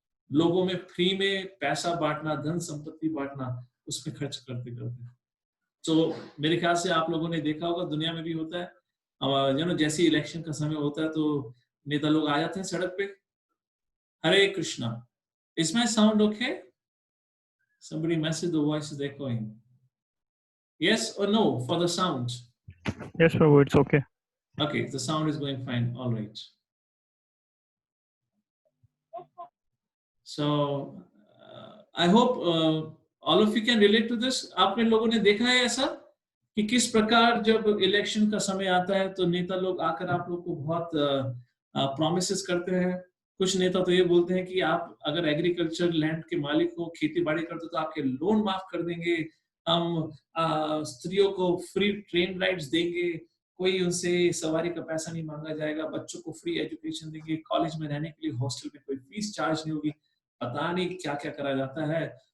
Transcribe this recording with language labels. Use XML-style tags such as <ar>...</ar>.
<hi>लोगों में फ्री में पैसा बांटना, धन संपत्ति बांटना, उसमें खर्च करते करते। तो मेरे ख्याल से आप लोगों ने देखा होगा, दुनिया में भी होता है, जैसे इलेक्शन का समय होता है तो नेता लोग आ जाते हैं सड़क पे।</hi> <en>Hare Krishna, is my sound okay? Somebody message, the voice is echoing. Yes or no for the sound? Yes, Prabhu, it's okay. Okay, the sound is going fine. All right. So I hope all of you can relate to this.</en> <hi>आपने लोगों ने देखा है ऐसा कि किस प्रकार जब इलेक्शन का समय आता है तो नेता लोग आकर आप लोग को बहुत प्रॉमिसेस करते हैं। कुछ नेता तो ये बोलते हैं कि आप अगर एग्रीकल्चर लैंड के मालिक हो, खेती बाड़ी करते हो तो आपके लोन माफ कर देंगे, हम स्त्रियों को फ्री ट्रेन राइड्स देंगे, कोई उनसे सवारी का पैसा नहीं मांगा जाएगा, बच्चों को फ्री एजुकेशन देंगे, कॉलेज में रहने के लिए हॉस्टल में कोई फीस चार्ज नहीं होगी, पता नहीं क्या क्या करा जाता है।</hi>